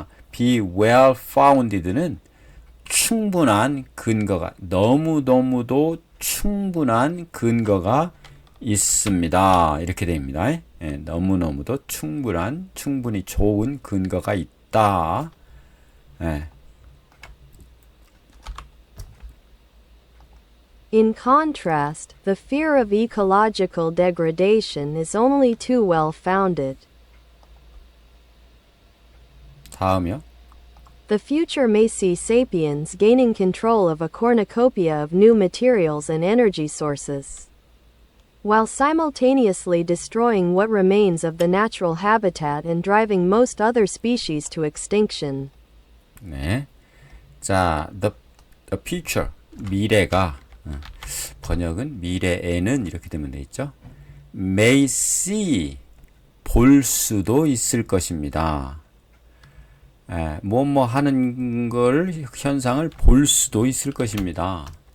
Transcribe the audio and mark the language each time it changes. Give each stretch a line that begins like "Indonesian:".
English: be well founded
Korean: 는 충분한 근거가, 너무너무도 충분한 근거가 있습니다. 이렇게 됩니다. 너무너무도 충분히 좋은 근거가 있다.
English: In contrast, the fear of ecological degradation is only too well founded.
Korean: 다음이요.
English: The future may see sapiens gaining control of a cornucopia of new materials and energy sources, while simultaneously destroying what remains of the natural habitat and driving most other species to extinction.
Korean: 네. 자,
English: the future,
Korean: 미래가, 번역은 미래에는 이렇게 되면 되겠죠.
English: may see,
Korean: 볼 수도 있을 것입니다. 뭐뭐 하는 걸, 현상을 볼 수도 있을 것입니다.